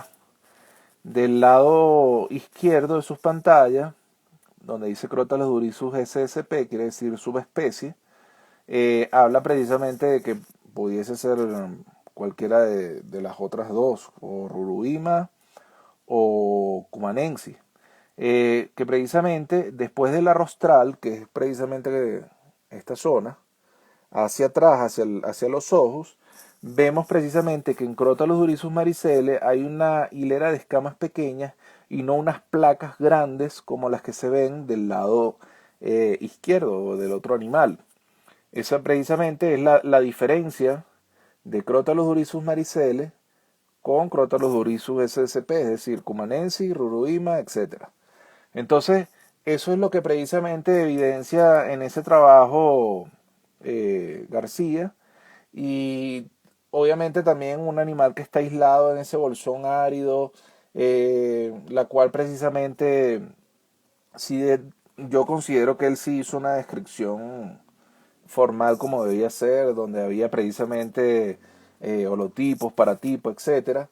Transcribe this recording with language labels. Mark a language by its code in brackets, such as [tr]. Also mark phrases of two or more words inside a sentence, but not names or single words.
[es] Del lado izquierdo de sus pantallas, donde dice Crotalus durisus SSP, quiere decir subespecie, habla precisamente de que pudiese ser cualquiera de las otras dos, o Ruruima o Cumanensis. Que precisamente después de la rostral, que es precisamente esta zona, hacia atrás, hacia los ojos, vemos precisamente que en Crotalus durisus maricele hay una hilera de escamas pequeñas y no unas placas grandes como las que se ven del lado izquierdo del otro animal. Esa precisamente es la diferencia de Crotalus durisus maricele con Crotalus durisus SSP, es decir, Cumanensis, Ruruima, etc. Entonces, eso es lo que precisamente evidencia en ese trabajo García, y obviamente también un animal que está aislado en ese bolsón árido, la cual precisamente sí yo considero que él sí hizo una descripción formal como debía ser, donde había precisamente holotipos, paratipos, etcétera.